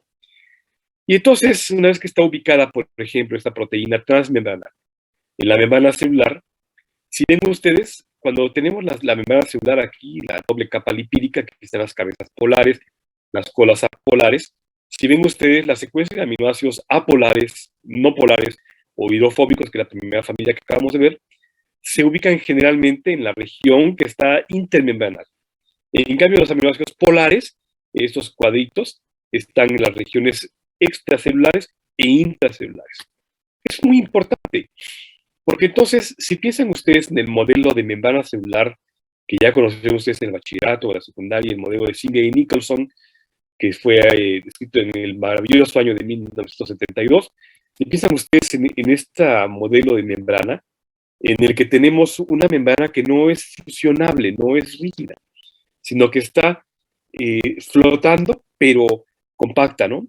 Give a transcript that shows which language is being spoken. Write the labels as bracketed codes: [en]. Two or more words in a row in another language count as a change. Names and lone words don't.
[es] Y entonces, una vez que está ubicada, por ejemplo, esta proteína transmembranal en la membrana celular, si ven ustedes, cuando tenemos la membrana celular aquí, la doble capa lipídica, que están las cabezas polares, las colas apolares, si ven ustedes la secuencia de aminoácidos apolares, no polares o hidrofóbicos, que es la primera familia que acabamos de ver, se ubican generalmente en la región que está intermembranal. En cambio, los aminoácidos polares, estos cuadritos, están en las regiones extracelulares e intracelulares. Es muy importante, porque entonces, si piensan ustedes en el modelo de membrana celular que ya conocieron ustedes en el bachillerato o la secundaria, el modelo de Singer y Nicholson, que fue escrito en el maravilloso año de 1972. Y piensan ustedes en este modelo de membrana, en el que tenemos una membrana que no es fusionable, no es rígida, sino que está flotando, pero compacta, ¿no?